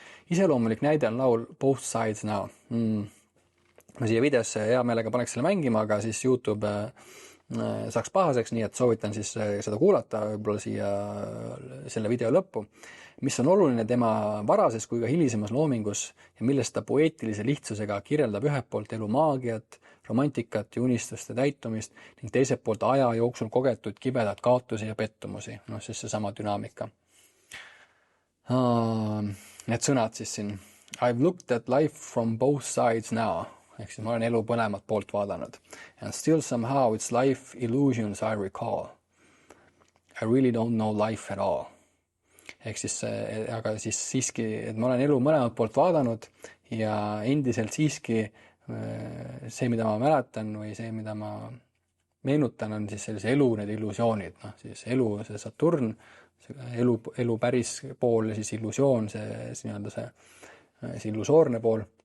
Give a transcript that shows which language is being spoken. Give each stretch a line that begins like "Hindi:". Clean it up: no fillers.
Estonian: Iseloomulik näide on laul Both Sides Now. Ma siia videosse hea meelega paneks selle mängima, aga siis YouTube saaks pahaseks, nii et soovitan siis seda kuulata võib-olla siia selle video lõppu, mis on oluline tema varases kui ka hilisemas loomingus ja millest ta poeetilise lihtsusega kirjeldab ühelt poolt elu maagiat, romantikat ja unistuste täitumist ning teiselt poolt aja jooksul kogetud kibedat kaotusi ja pettumusi, siis seesama dünaamika. Need sõnad siis siin.
English: I've looked at life from both sides now.
Estonian: Ehk siis ma olen elu põlemat poolt vaadanud.
English: And still somehow it's life illusions I recall. I really don't know life at all.
Estonian: Ehk siis, aga siis siiski, et ma olen elu mõlemat poolt vaadanud ja endiselt siiski see, mida ma mäletan või see, mida ma meenutan, on siis sellise elu need illusioonid. Siis elu, see Saturn, elu päris pool ja siis illusioon, see illusoorne pool.